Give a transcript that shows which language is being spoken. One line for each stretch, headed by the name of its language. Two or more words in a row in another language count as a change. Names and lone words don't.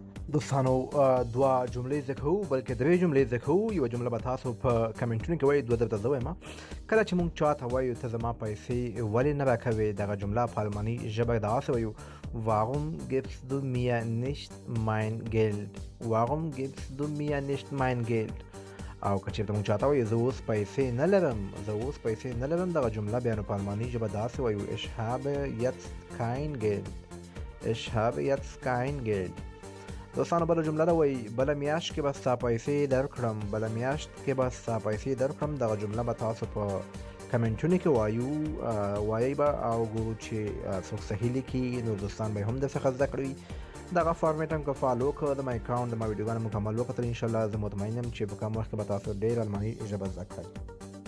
Pashto: دوستانو دوه جملې زده کوو بلکې درې جملې زده کوو. یوه جمله به تاسو په کمنټونو کې وایي، دوه درته زه وایم. کله چې موږ چاته وایو ته زما پیسې ولې نه راکوې، دغه جمله په الماني ژبه دغسې وایو:
German: Warum gibst du mir nicht mein Geld? Warum gibst du mir nicht mein Geld?
Pashto: او که چېرته موږ چاته وایو زه اوس پیسې نه لرم، زه اوس پیسې نه لرم، دغه جمله بیا نو په الماني ژبه داسې وایو:
German: Ich habe jetzt kein Geld. Ich habe jetzt kein Geld.
Pashto: دوستانو بله جمله ده، وایي بله میاشت کې به ستا پیسې درکړم، بله میاشت کې به ستا پیسې درکړم. دغه جمله به تاسو په کمنټونو کې وایي به او ګورو چې څوک صحیح لیکي. نور دوستان به هم درڅخه زده کړي. دغه فارمیټ هم که فالو کړه د ما اکاونټ د ما ویډیوګانو مکمل وکتل،
Arabic: انشاءالله
Pashto: زه مطمئن یم چې په کم وخت کې به تاسو ډېر الماني ژبه زده کړئ.